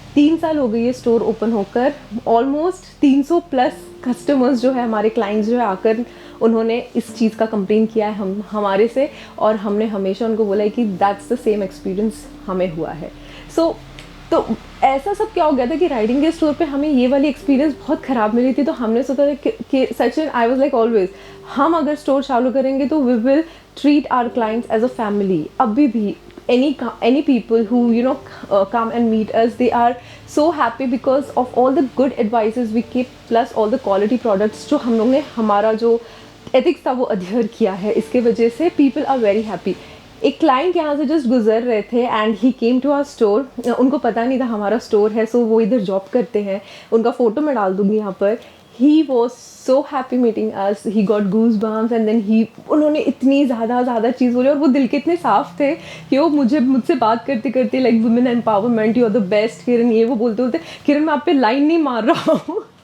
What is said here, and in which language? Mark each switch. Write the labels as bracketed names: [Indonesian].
[Hindi] 3 साल हो गई है स्टोर ओपन होकर, ऑलमोस्ट 300 प्लस कस्टमर्स जो है, हमारे क्लाइंट्स जो है आकर उन्होंने इस चीज़ का कंप्लेन किया है हमारे से, और हमने हमेशा उनको बोला है कि [English] that's the same experience [Hindi] हमें हुआ है। तो ऐसा सब क्या हो गया था कि राइडिंग गियर स्टोर पे हमें ये वाली एक्सपीरियंस बहुत ख़राब मिली थी। तो हमने सोचा था कि Sachin, [English] I was like always, [Hindi] हम अगर स्टोर चालू करेंगे तो [English] We will treat our clients as a family. [Hindi] अभी भी [English] any people who come and meet us, they are so happy because of all the good advices we keep, plus all the quality products [Hindi] जो हम लोग ने हमारा जो ethics था वो adhere किया है। इसके वजह से [English] people are very happy। [Hindi] एक क्लाइंट यहाँ से जस्ट गुजर रहे थे [English] And he came to our store. [Hindi] उनको पता नहीं था हमारा स्टोर है, सो वो इधर जॉब करते हैं, उनका फ़ोटो मैं डाल दूँगी यहाँ पर। [English] He was so happy meeting us, he got goosebumps and then [Hindi] उन्होंने इतनी ज़्यादा चीज़ बोली और वो दिल के इतने साफ थे कि वो मुझसे बात करते करते like women empowerment, [English] you are the best Kiran, [Hindi] ये वो बोलते किरण मैं आप पे लाइन नहीं मार रहा हूँ।